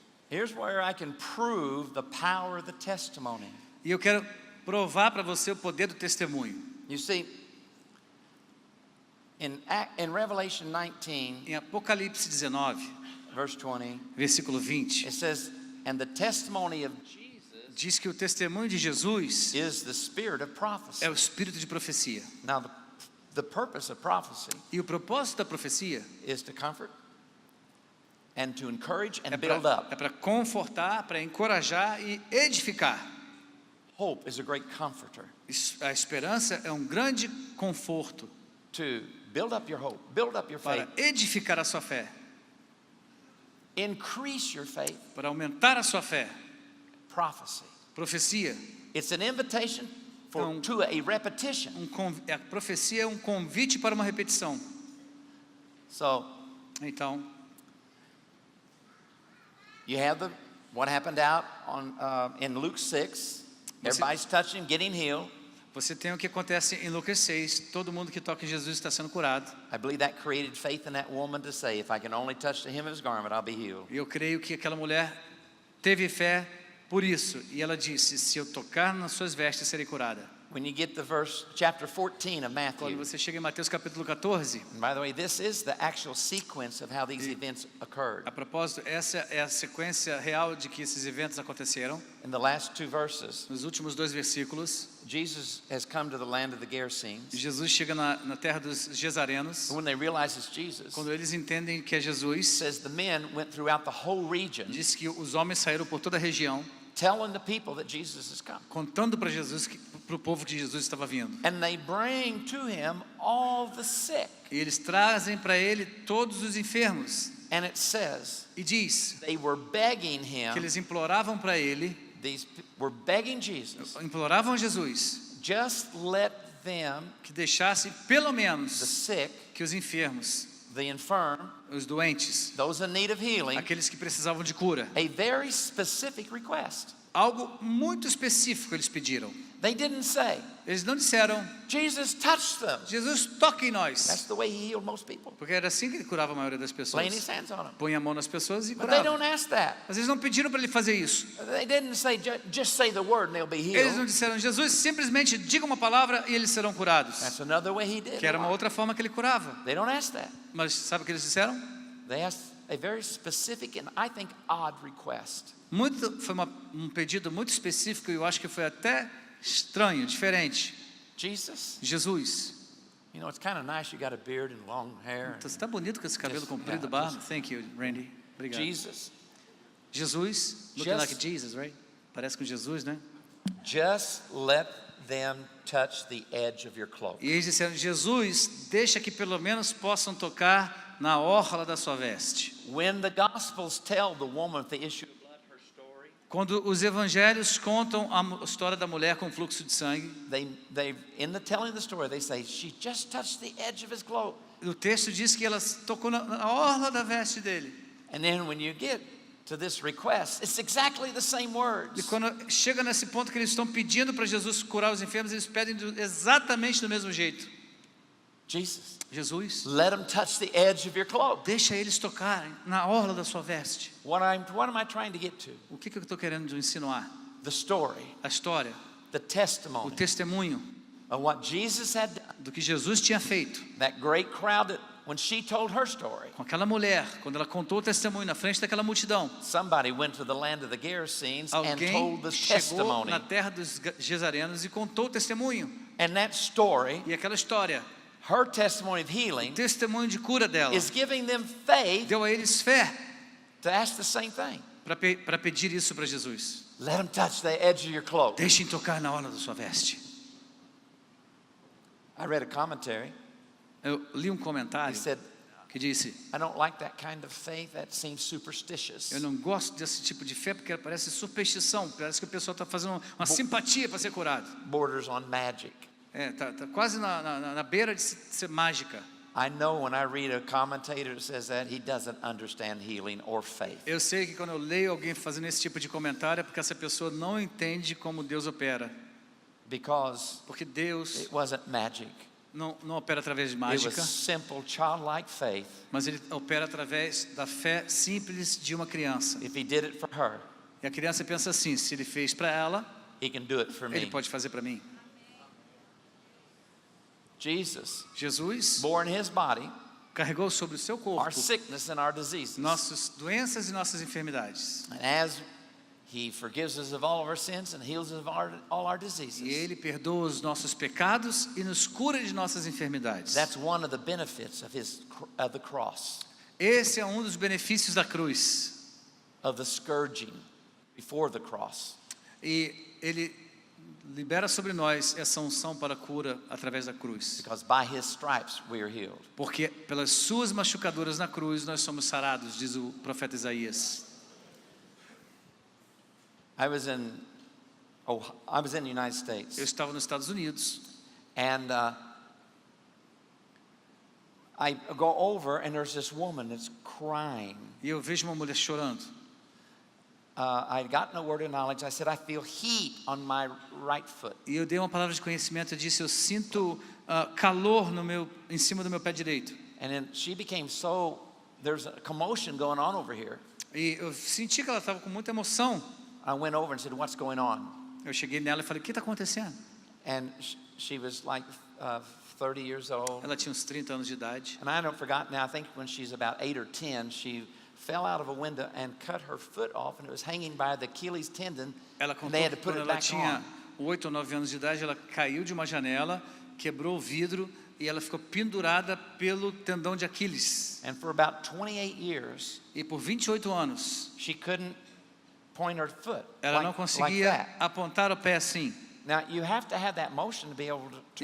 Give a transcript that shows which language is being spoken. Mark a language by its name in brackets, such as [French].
[English] Here's where I can prove the power of the testimony. [Portuguese] E eu quero provar para você o poder do testemunho. [English] You see, in Revelation 19, [Portuguese] Em Apocalipse 19, [English] verse 20, [Portuguese] versículo 20, [English] it says, "And the testimony of Jesus [Portuguese] diz que o testemunho de Jesus [English] is the spirit of prophecy." [Portuguese] é o espírito de profecia. [English] Now, the purpose of prophecy [Portuguese] E o propósito da profecia [English] is to comfort and to encourage and [Portuguese] é [English] build up. [Portuguese] para confortar, para encorajar e edificar. [English] Hope is a great comforter. [Portuguese] A esperança é um grande conforto [English] To build up your hope, build up your [Portuguese] para [English] faith, [Portuguese] edificar a sua fé, [English] increase your faith. [Portuguese] para aumentar a sua fé. [English] Prophecy. [Portuguese] Profecia, [English] It's an invitation to a repetition. [Portuguese] a profecia é um convite para uma repetição. [English] So [Portuguese] Então, [English] you have what happened out in Luke 6. Everybody's touching him, getting healed. [Portuguese] você tem o que acontece em Lucas 6, todo mundo que toca em Jesus está sendo curado. [English] I believe that created faith in that woman to say, "If I can only touch the hem of his garment, I'll be healed." [Portuguese] E eu creio que aquela mulher teve fé por isso, e ela disse: "Se eu tocar nas suas vestes, serei curada." [English] When you get to chapter 14 of [Portuguese] Quando [English] Matthew, [Portuguese] você chega em Mateus capítulo 14, [English] and by the way, this is the actual sequence of how these events occurred. [Portuguese] a propósito, essa é a sequência real de que esses eventos aconteceram. [English] In the last two verses, [Portuguese] Nos últimos 2 versículos, [English] Jesus has come to the land of the Gerasenes. [Portuguese] Jesus chega na terra dos Gesarenos. [English] When they realize it's Jesus, [Portuguese] Quando eles entendem que é [English] it [Portuguese] Jesus, [English] says the men went throughout the whole region, [Portuguese] diz que os homens saíram por toda a região, [English] telling the people that Jesus has come. [Portuguese] contando para para o povo que Jesus estava vindo. [English] And they bring to him all the sick. [Portuguese] E eles trazem para ele todos os enfermos. [English] And it says, [Portuguese] E diz [English] they were begging him, [Portuguese] que eles imploravam para ele, [English] were begging Jesus, [Portuguese] imploravam a Jesus, [English] just let them, [Portuguese] que deixasse pelo [English] the [Portuguese] menos [English] sick, [Portuguese] que os enfermos, [English] the infirm, [Portuguese] os doentes, [English] those in need of healing, [Portuguese] aqueles que precisavam de cura. [English] a very specific request. [Portuguese] Algo muito específico eles pediram. [English] They didn't say, [Portuguese] Eles não disseram, [English] Jesus touched them. [Portuguese] Jesus, toque em [English] That's [Portuguese] nós. [English] the way he healed most people, [Portuguese] Porque era assim que ele curava a maioria das [English] laying his [Portuguese] pessoas. [English] hands on them. [Portuguese] Põe a mão nas pessoas e [English] But they [Portuguese] curava. [English] don't ask that. [Portuguese] Mas eles não pediram para ele fazer isso. [English] They didn't say, just say the word and they'll be [Portuguese] Eles não [English] healed. [Portuguese] disseram, Jesus, simplesmente diga uma palavra e eles serão curados. [English] That's another way he did [Portuguese] Que era [English] it. [Portuguese] uma outra forma que ele curava. [English] They don't ask that. [Portuguese] Mas sabe o que eles disseram? [English] They asked a very specific and I think odd request. [Portuguese] Foi um pedido muito específico e eu acho que foi até estranho, diferente. [English] Jesus, [Portuguese] Jesus, [English] you know, it's kind of nice you got a beard and long hair. [Portuguese] você está bonito com esse cabelo [English] Just- [Portuguese] comprido, [English] yeah, [Portuguese] barba. [English] just- Thank you, Randy. [Portuguese] Obrigado. [English] Jesus, Jesus, looking Just- like Jesus, right? [Portuguese] Parece com Jesus, né? [English] just let them touch the edge of your cloak. [Portuguese] E eles disseram, Jesus, deixa que pelo menos possam tocar na orla da sua veste. [English] When the Gospels tell the woman with the issue of blood her story, [Portuguese] Quando os evangelhos contam a história da mulher com fluxo de sangue, [English] they in the telling of the story, they say she just touched the edge of his cloak. [Portuguese] o texto diz que ela tocou na orla da veste dele. [English] And then when you get to this request, it's exactly the same [Portuguese] E [English] words. [Portuguese] quando chega nesse ponto que eles estão pedindo para Jesus curar os enfermos, eles pedem exatamente do mesmo jeito. [English] Jesus, Let them touch the edge of your cloak. [Portuguese] deixa eles tocarem na orla da sua veste. [English] What am I trying to get to? [Portuguese] O que eu estou querendo insinuar? [English] The story, [Portuguese] A história, [English] the [Portuguese] o [English] testimony [Portuguese] testemunho [English] of what Jesus had done. [Portuguese] do que Jesus tinha feito [English] That great crowd that when she told her story, [Portuguese] com aquela mulher, quando ela contou o testemunho na frente daquela multidão. [English] somebody went to the land of the Gerasenes and [Portuguese] Alguém [English] told the [Portuguese] chegou [English] testimony. [Portuguese] na terra dos Gesarenos e contou o testemunho. [English] And that story, [Portuguese] E aquela história, [English] her testimony of [Portuguese] o [English] healing, [Portuguese] testemunho de cura dela, [English] is giving them faith [Portuguese] deu a eles fé [English] to ask the same thing. [Portuguese] para pedir isso para Jesus. [English] Let them touch the edge of your cloak. [Portuguese] Deixem tocar na orla da sua veste. [English] I read a commentary. [Portuguese] Eu li um [English] He [Portuguese] comentário [English] said, [Portuguese] que disse, [English] I don't like that kind of faith. That seems superstitious. [Portuguese] eu não gosto desse tipo de fé porque parece superstição, parece que o pessoal está fazendo uma simpatia para ser curado. [English] Borders on magic. [Portuguese] Tá quase na beira de ser mágica. [English] I know when I read a commentator that says that, he doesn't understand healing or faith. [Portuguese] Eu sei que quando eu leio alguém fazendo esse tipo de comentário é porque essa pessoa não entende como Deus opera. [English] Because [Portuguese] Porque Deus [English] it wasn't magic. [Portuguese] não opera através de [English] It was [Portuguese] mágica, [English] simple, childlike faith. [Portuguese] mas Ele opera através da fé simples de uma criança. [English] If he did it for her, [Portuguese] E a criança pensa assim, se Ele fez para ela, [English] he can do it for [Portuguese] Ele [English] me. [Portuguese] pode fazer para mim. [English] Jesus [Portuguese] Jesus [English] bore in his body [Portuguese] carregou sobre o seu [English] our [Portuguese] corpo [English] sickness and our diseases. [Portuguese] nossas doenças e nossas enfermidades. [English] And as he forgives us of all of our sins and heals us of all our diseases. [Portuguese] E Ele perdoa os nossos pecados e nos cura de nossas enfermidades. [English] That's one of the benefits of the cross, [Portuguese] Esse é um dos benefícios da cruz. [English] of the scourging before the cross. [Portuguese] E Ele libera sobre nós essa unção para a cura através da cruz. [English] Because by his stripes we are healed. [Portuguese] Porque pelas suas machucaduras na cruz nós somos sarados, diz o profeta Isaías. [English] I was in the United States, [Portuguese] Eu estava nos Estados Unidos [English] and I go over and there's this woman that's crying. [Portuguese] e eu vejo uma mulher chorando. [English] I had gotten a word of knowledge. I said, I feel heat on my right foot. [Portuguese] E eu dei uma palavra de conhecimento, eu disse, eu sinto calor em cima do meu pé direito. [English] And then she became there's a commotion going on over here. [Portuguese] E eu senti que ela estava com muita emoção. [English] I went over and said, what's going on? [Portuguese] Eu cheguei nela e falei, o que está acontecendo? [English] And she was like 30 years old. [Portuguese] Ela tinha uns 30 anos de idade. [English] And I don't forgot now, I think when she's about 8 or 10, she fell out of a window and cut her foot off, and it was hanging by the Achilles tendon, [Portuguese] Ela [English] and [Portuguese] contou [English] they had [Portuguese] que [English] to put [Portuguese] quando [English] it [Portuguese] ela [English] back [Portuguese] tinha [English] on. [Portuguese] 8 ou 9 anos de idade, ela caiu de uma janela, quebrou o vidro e ela ficou pendurada pelo tendão de Aquiles. [English] And for about 28 years, [Portuguese] E por 28 anos, [English] she couldn't point her foot [Portuguese] ela não [English] like [Portuguese] conseguia [English] that. [Portuguese] apontar o pé assim. [English] Now, you have to have that motion to be able to